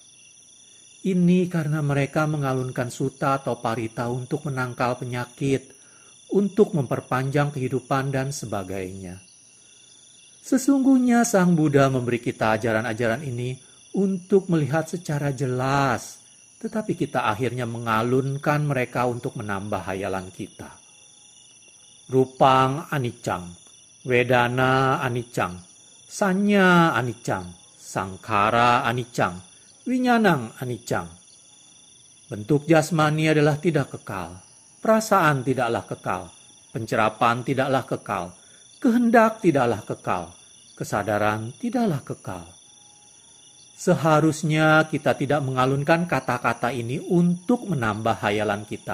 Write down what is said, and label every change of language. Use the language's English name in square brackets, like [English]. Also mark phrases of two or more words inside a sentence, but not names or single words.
[Indonesian] Ini karena mereka mengalunkan sutta atau parita untuk menangkal penyakit, untuk memperpanjang kehidupan dan sebagainya. Sesungguhnya Sang Buddha memberi kita ajaran-ajaran ini untuk melihat secara jelas, tetapi kita akhirnya mengalunkan mereka untuk menambah hayalan kita. [Pali] Rupang anicang, wedana anicang, sanya anicang, sangkara anicang, winyanang anicang. [Indonesian] Bentuk jasmani adalah tidak kekal, perasaan tidaklah kekal, pencerapan tidaklah kekal, kehendak tidaklah kekal, kesadaran tidaklah kekal. Seharusnya kita tidak mengalunkan kata-kata ini untuk menambah hayalan kita.